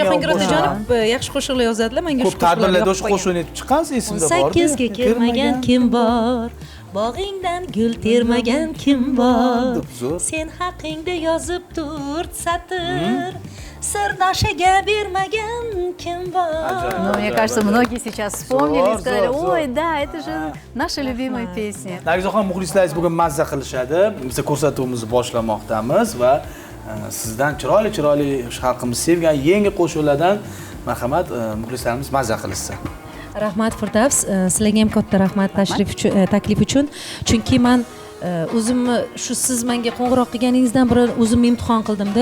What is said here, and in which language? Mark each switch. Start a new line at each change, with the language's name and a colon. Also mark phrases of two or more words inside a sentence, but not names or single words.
Uzbek: Jahongir Otajonov yaxshi qo'shiqlar yozadilar, menga ko'p tadbirlarda o'sha qo'shiqni aytib chiqqansiz, esimda bor. 18 ga kirmagan kim bor? Bog'ingdan gul termagan kim bor? Zo'r. Sen haqingda yozib tur satr. Sirdoshga bermagan kim bor?
Russian: Ну, мне кажется, многие сейчас вспомнили и Зор, сказали, зор, ой, зор. да, это же наша любимая песня.
Uzbek: Nargizaxon, muxlislaringiz bugun mazza qilishadi. Biz ko'rsatuvimizni boshlamoqdamiz va sizdan chiroyli shu xalqimiz sevgan yangi qo'shiqlardan marhamat, muxlislarimiz mazza qilishsin. Rahmat Firdavs, sizlarga ham katta rahmat taklif uchun. Chunki men o'zimni shu siz menga qo'ng'iroq qilganingizdan burun o'zimni imtihon qildimda.